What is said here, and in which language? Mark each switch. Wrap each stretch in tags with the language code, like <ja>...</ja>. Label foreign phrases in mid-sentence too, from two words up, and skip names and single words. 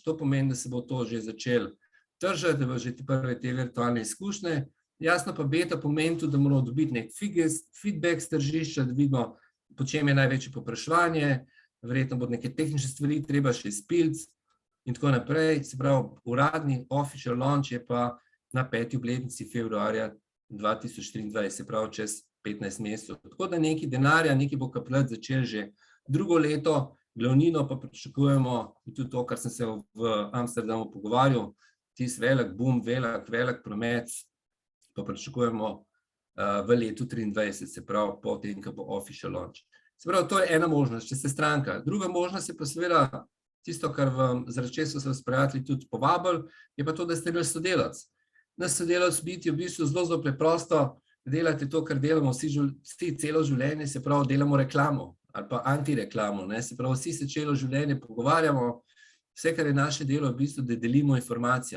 <sl>To pomeni, da se bo to že začelo tržiti, da bo že prve te virtualne izkušnje. Jasno pa beta pomeni tudi, da moramo dobiti nek feedback s tržišča, da vidimo, po čem je največje povpraševanje, verjetno bodo neke tehnične stvari treba še izpiliti in tako naprej. Se pravi, uradni</sl> <en>official launch</en> <sl>je pa na 5. obletnici februarja 2023, se pravi čez 15 mesecev. Tako da nekaj denarja, nekaj bo kapljati začeli že drugo leto, glavnino pa pričakujemo, in tudi to, kar sem se v Amsterdamu pogovarjal, tisti velik boom, velik promet, pa pričakujemo v letu 2023, se pravi po tem, ko bo</sl> <en>official launch.</en> <sl>Se pravi, to je ena možnost, če ste stranka. Druga možnost je pa seveda tisto, kar vam zaradi česa so vas prijatelji tudi povabili, je pa to, da ste naš sodelavec. Naš sodelavec biti je v bistvu zelo preprosto, delate to, kar delamo vsi celo življenje, se pravi, delamo reklamo ali pa antireklamo, se pravi, vsi se celo življenje pogovarjamo, vse, kar je naše delo, v bistvu, da delimo informacijo.</sl>